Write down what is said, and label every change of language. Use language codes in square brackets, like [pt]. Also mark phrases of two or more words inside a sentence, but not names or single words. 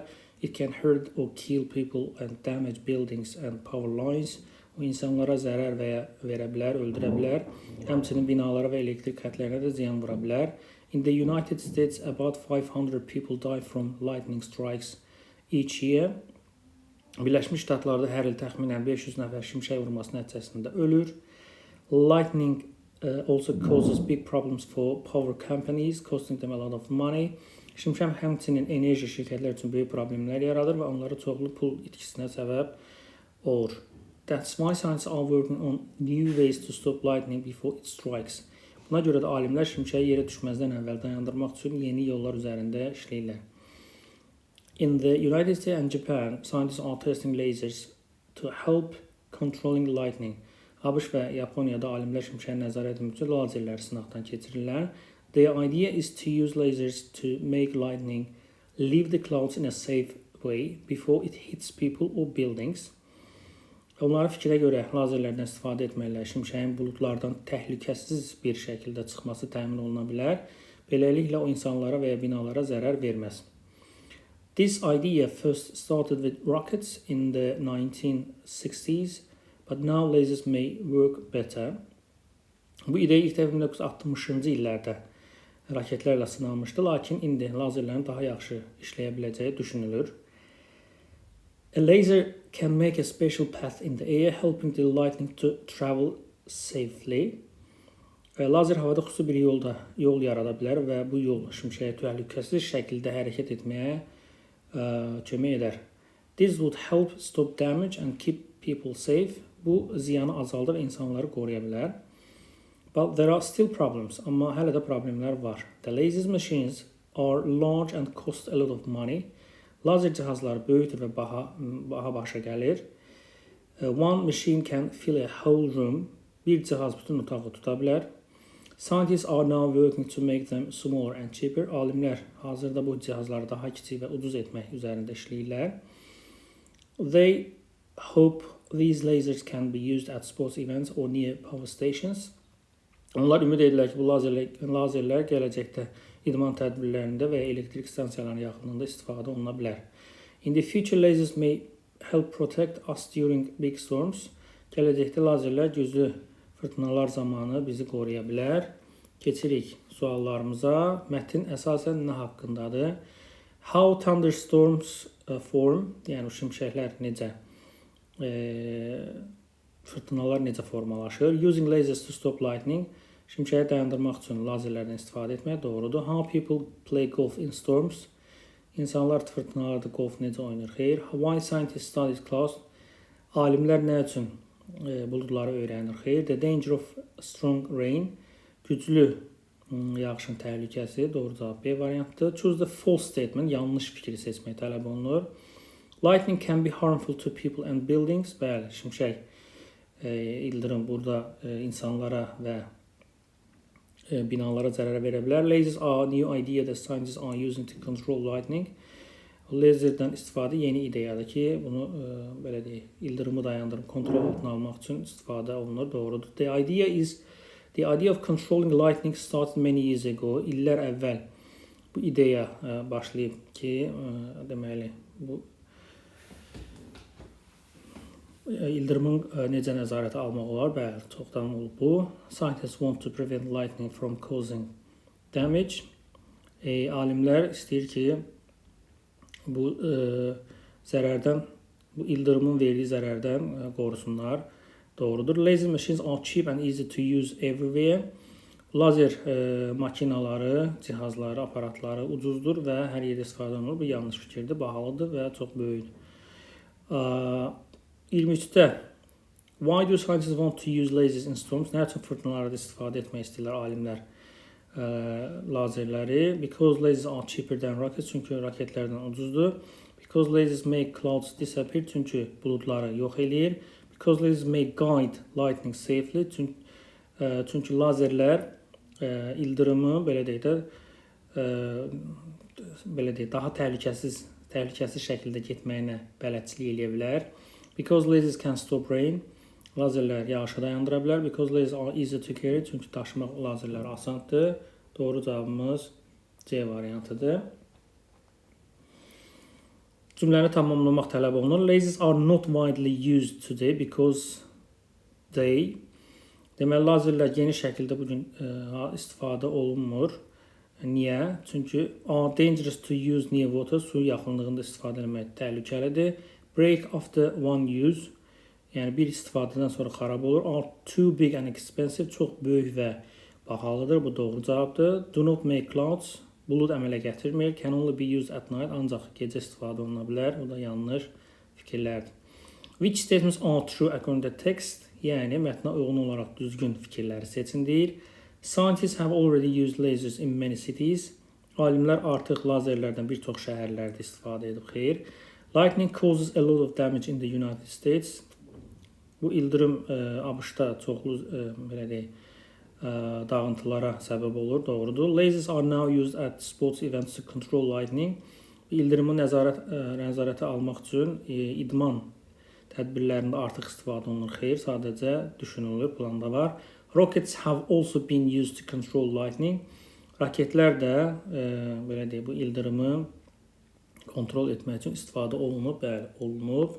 [en] It can hurt or kill people and damage buildings and power lines. [az] O insanlara zərər verə bilər, öldürə bilər. Həmçinin binalara və elektrik xətlərinə də ziyan vura bilər. [en] In the United States, about 500 people die from lightning strikes each year. [az] Birləşmiş Ştatlarda hər il təxminən 500 nəfər şimşək vurması nəticəsində ölür. [en] Lightning also causes big problems for power companies, costing them a lot of money. [az] Şimşək həmçinin enerji şirkətlər üçün böyük problemlər yaradır və onlara çoxlu pul itkisinə səbəb olur. [en] That's why scientists are working on new ways to stop lightning before it strikes. [az] Buna görə də alimlər şimşəyi yerə düşməzdən əvvəl dayandırmaq üçün yeni yollar üzərində işləyirlər. [en] In the United States and Japan, scientists are testing lasers to help controlling lightning. [az] ABŞ və Yaponiyada alimlər şimşəyi nəzarət etmək üçün lazerləri sınaqdan keçirirlər. [en] The idea is to use lasers to make lightning leave the clouds in a safe way before it hits people or buildings. [az] Onların fikrə görə lazerlərdən istifadə etməklə şimşəyin buludlardan təhlükəsiz bir şəkildə çıxması təmin oluna bilər. Beləliklə o insanlara və ya binalara zərər verməz. [en] This idea first started with rockets in the 1960s, but now lasers may work better. [az] Bu ideya ilk dəfə 1960-cı illərdə raketlərlə sınanmışdı, lakin indi lazerlərin daha yaxşı işləyə biləcəyi düşünülür. [en] A laser can make a special path in the air, helping the lightning to travel safely. [az] Lazer havada xüsusi bir yol yarada bilər və bu yol şimşəyə təhlükəsiz şəkildə hərəkət etməyə kömək edər. [en] This would help stop damage and keep people safe. [az] Bu ziyanı azaldır və insanları qoruya bilər. [en] But there are still problems. [az] Amma hələ də problemlər var. [en] The laser machines are large and cost a lot of money. [az] Lazer cihazları böyükdür və baha başa gəlir. [en] One machine can fill a whole room. [az] Bir cihaz bütün otağı tuta bilər. [en] Scientists are now working to make them smaller and cheaper. [az] Alimlər hazırda bu cihazları daha kiçik və ucuz etmək üzərində işləyirlər. [en] They hope these lasers can be used at sports events or near power stations. [az] Onlar ümid edirlər ki, bu lazerlər gələcəkdə idman tədbirlərində və elektrik stansiyalarının yaxınlığında istifadə oluna bilər. [en] In the future, lasers may help protect us during big storms. [az] Gələcəkdə lazerlər güclü fırtınalar zamanı bizi qoruya bilər. Keçirik suallarımıza. Mətn əsasən nə haqqındadır? [en] How thunderstorms form, [az] yəni şimşəklər necə, fırtınalar necə formalaşır? [en] Using lasers to stop lightning, [az] şimşəyi dayandırmaq üçün lazerlərdən istifadə etmək doğrudur. [en] How people play golf in storms, [az] insanlar fırtınalarda golf necə oynayır? Xeyr. [en] Why scientists study clouds, [az] alimlər nə üçün buludları öyrənir? Xeyr. [en] The danger of strong rain, [az] güclü yağışın təhlükəsi, doğru cavab B variantıdır. [en] Choose the false statement, [az] yanlış fikri seçmək tələb olunur. [en] Lightning can be harmful to people and buildings, [az] bəli, şimşək, ildırım burada insanlara və binalara zərər verə bilər. [en] Lasers are a new idea that scientists are using to control lightning. [az] Laserdən istifadə yeni ideyadır ki, bunu belə deyək, ildırımı dayandırıb kontrol altına almaq üçün istifadə olunur, doğrudur. [en] The idea of controlling lightning started many years ago. [az] İllər əvvəl bu ideya başlayıb ki, deməli, bu ildırımın necə nəzarətə almaq olar? Bəli, çoxdan olub bu. [en] Scientists want to prevent lightning from causing damage. [az] Alimlər istəyir ki, bu zərərdən, bu ildırımın verdiyi zərərdən qorusunlar. Doğrudur. [en] Laser machines are cheap and easy to use everywhere. [az] Lazer makinaları, cihazları, aparatları ucuzdur və hər yerdə istifadə olunur. Bu yanlış fikirdir, bahalıdır və çox böyükdür. [en] 23-də Why do scientists want to use lasers in storms? [az] Nə üçün fırtınalarda istifadə etmək istəyirlər alimlər lazerləri? [en] Because lasers are cheaper than rockets. [az] Çünki raketlərdən ucuzdur. [en] Because lasers make clouds disappear. [az] Çünki buludları yox eləyir. [en] Because lasers make guide lightning safely. [az] Çünki lazerlər ildırımı belə deyək də daha təhlükəsiz şəkildə getməyinə bələdçilik eləyə bilər. [en] Because lasers can stop rain. [az] Lazerlər yağışı dayandıra bilər. [en] Because lasers are easy to carry. [az] Çünki daşımaq lazerlər asandır. Doğru cavabımız C variantıdır. Cümləni tamamlamaq tələb olunur. [en] Lasers are not widely used today because they. [az] Deməli, lazerlər geniş şəkildə bugün istifadə olunmur. Niyə? [en] Çünki are dangerous to use near water. [az] Su yaxınlığında istifadə etmək təhlükəlidir. [en] Break after one use. [az] Yəni bir istifadədən sonra xarab olur. [en] Are too big and expensive. [az] Çox böyük və bahalıdır. Bu doğru cavabdır. [en] Do not make clouds. [az] Bulud əmələ gətirmir. [en] Can only be used at night. [az] Ancaq gecə istifadə oluna bilər. O da yanlış fikirlərdir. [en] Which statements are true according to text? [az] Yəni mətnə uyğun olaraq düzgün fikirləri seçin deyir. [en] Scientists have already used lasers in many cities. [az] Alimlər artıq lazerlərdən bir çox şəhərlərdə istifadə edib. Xeyr. [en] Lightning causes a lot of damage in the United States. [az] Bu ildırım ABŞ-da çoxlu belə deyək dağıntılara səbəb olur, doğrudur. [en] Lasers are now used at sports events to control lightning. [az] İldırımı nəzarətə almaq üçün idman tədbirlərində artıq istifadə olunur. Xeyr, sadəcə düşünülür, planda var. [en] Rockets have also been used to control lightning. [az] Raketlər də belə deyək, bu ildırımı kontrol etmək üçün istifadə olunub, bəli, olunub.